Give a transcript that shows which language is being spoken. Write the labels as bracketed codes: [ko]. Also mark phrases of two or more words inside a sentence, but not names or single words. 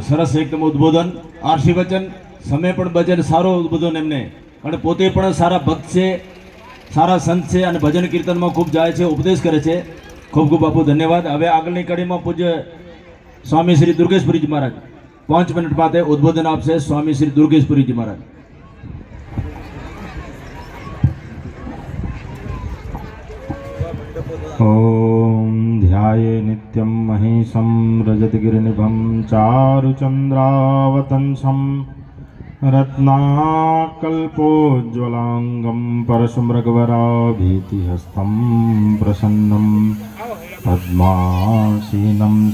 [gu] સરસ એકદમ ઉદ્બોધન, આરસી વચન, સમય પણ ભજન, સારો ઉદ્બોધન એમને. અને પોતે પણ સારા ભક્ત છે, સારા સંત છે અને ભજન કીર્તનમાં ખૂબ જાય છે, ઉપદેશ કરે છે. ખૂબ ખૂબ બાપુ ધન્યવાદ. હવે આગળની કડીમાં પૂજ્ય સ્વામી શ્રી દુર્ગેશપુરીજી મહારાજ 5 મિનિટ માટે ઉદ્બોધન આપશે. સ્વામી શ્રી દુર્ગેશપુરીજી મહારાજ. [sa] ॐ ध्याये नित्यं महिषं रजतगिरिनिभं चारुचन्द्रावतंसं रत्नाकल्पोज्ज्वलाङ्गं परशुमृगवराभीतिहस्तं प्रसन्नं पद्मासीनं